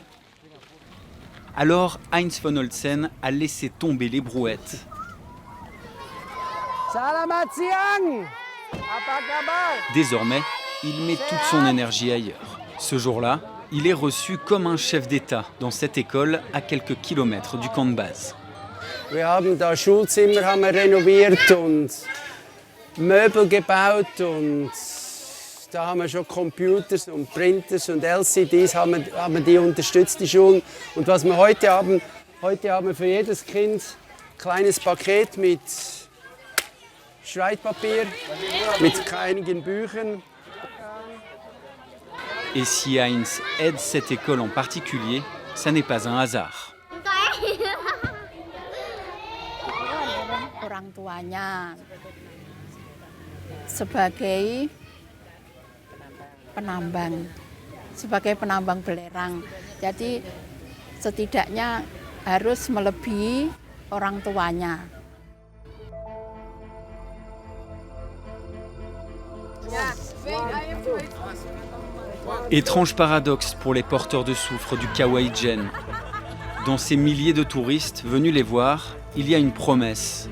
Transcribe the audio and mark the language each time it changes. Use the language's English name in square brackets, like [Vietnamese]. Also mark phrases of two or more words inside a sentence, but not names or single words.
[French] Alors Heinz von Holzen a laissé tomber les brouettes. [Indonesian] Salamat siang! [French] Désormais, il met toute son énergie ailleurs. Ce jour-là, il est reçu comme un chef d'État dans cette école à quelques kilomètres du camp de base. [German] Wir haben da Schulzimmer haben wir renoviert und Möbel gebaut und da haben wir schon Computers und Printers und LCDs haben wir die unterstützt, die Schulen. Und was wir heute haben wir für jedes Kind ein kleines Paket mit Schreibpapier, mit einigen Büchern. [French] Et si Heinz aide cette école en particulier, ça n'est pas un hasard. [Indonesian] Orang tuanya sebagai penambang belerang. Jadi setidaknya harus melebihi orang tuanya. [French] Étrange paradoxe pour les porteurs de soufre du Kawaii Jen. Dans ces milliers de touristes venus les voir, il y a une promesse.